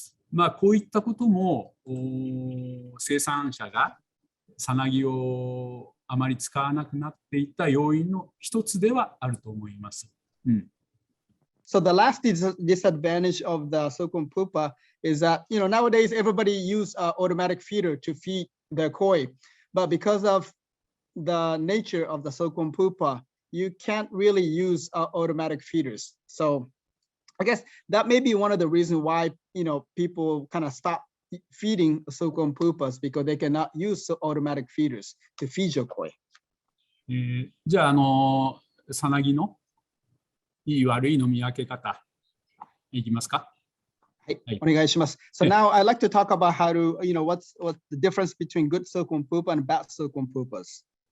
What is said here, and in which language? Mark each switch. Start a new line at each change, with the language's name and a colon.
Japanese: まあ、こういったことも生産者がさなぎをあまり使わなくなっていった要因の一つではあると思います。
English: So the last disadvantage of the silkworm pupa is that nowadays everybody use automatic feeder to feed their koi, but because of the nature of the silkworm pupa, you can't really use automatic feeders. So I guess that may be one of the reasons why people kind of stop feeding silkworm pupas because they cannot use automatic feeders to feed your koi.
Japanese: じゃあさなぎのいい悪いの見分け方いきますか。はい、お願いします。
English: So now I'd like to talk about how to, what's the difference between good silkworm pupa and bad silkworm pupas.